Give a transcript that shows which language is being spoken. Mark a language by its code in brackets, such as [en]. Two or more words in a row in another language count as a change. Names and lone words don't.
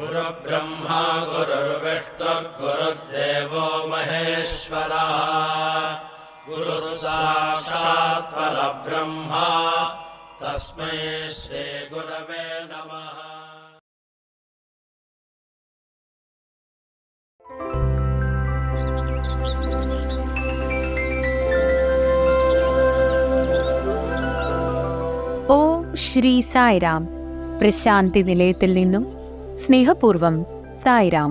[sa] गुरुर्ब्रह्मा गुरुर्विष्णुर्गुरुर्देवो महेश्वरः गुरुः साक्षात् परब्रह्म तस्मै श्रीगुरवे नमः. [ml] ഓം ശ്രീ സായിരാം. പ്രശാന്തി നിലയത്തിൽ നിന്നും സ്നേഹപൂർവം സായിരാം.